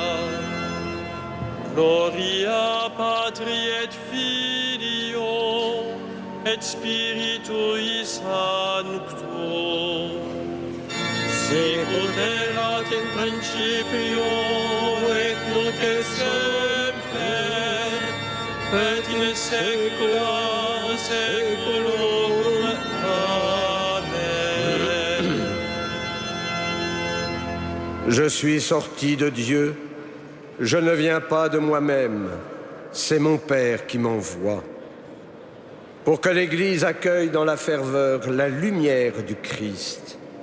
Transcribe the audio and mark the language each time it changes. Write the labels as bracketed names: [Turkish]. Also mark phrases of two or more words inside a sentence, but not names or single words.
[Latin] Gloria Patri et Filio et Spiritui Sancto. Sicut erat in principio et nunc et semper, et in saecula saeculorum. Amen. [French] Je suis sorti de Dieu, je ne viens pas de moi-même, c'est mon Père qui m'envoie. Pour que l'Église accueille dans la ferveur la lumière du Christ.